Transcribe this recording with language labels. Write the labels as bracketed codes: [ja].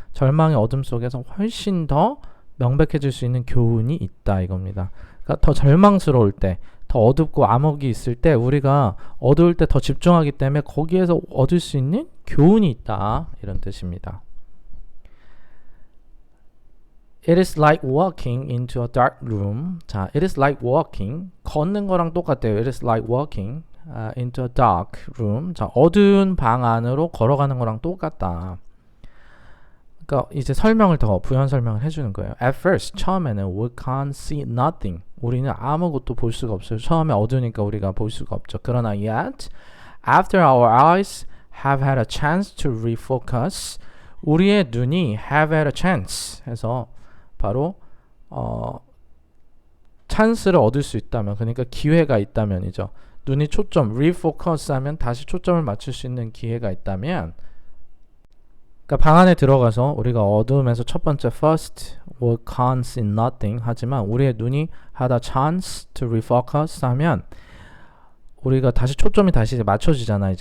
[ko] 절망의 어둠 속에서 훨씬 더 명백해질 수 있는 교훈이 있다 이겁니다. 그러니까 더 절망스러울 때, 더 어둡고 암흑이 있을 때 우리가 어두울 때 더 집중하기 때문에 거기에서 얻을 수 있는 교훈이 있다 이런 뜻입니다. [en] It is like walking into a dark room. [ko] 자, [en] it is like walking. [ko] 걷는 거랑 똑같아요. [en] It is like walking into a dark room. [ko] 자, 어두운 방 안으로 걸어가는 거랑 똑같다. 그러니까 이제 부연 설명을 해주는 거예요. [en] At first, [ko] 처음에는 [en] we can't see nothing. [ko] 우리는 아무것도 볼 수가 없어요. 처음에 어두우니까 우리가 볼 수가 없죠. 그러나 [en] yet, after our eyes have had a chance to refocus, [ko] 우리의 눈이 [en] have had a chance [ko] 해서 바로 찬스를 얻을 수 있다면, 그러니까 기회가 있다면이죠. 눈이 refocus 하면 다시 초점을 맞출 수 있는 기회가 있다면, 그러니까 방 안에 들어가서 우리가 어두움에서 첫 번째 [en] first we can't see nothing [ko] 하지만 우리의 눈이 [en] had a chance to refocus [ko] 하면 우리가 다시 초점이 다시 맞춰지잖아.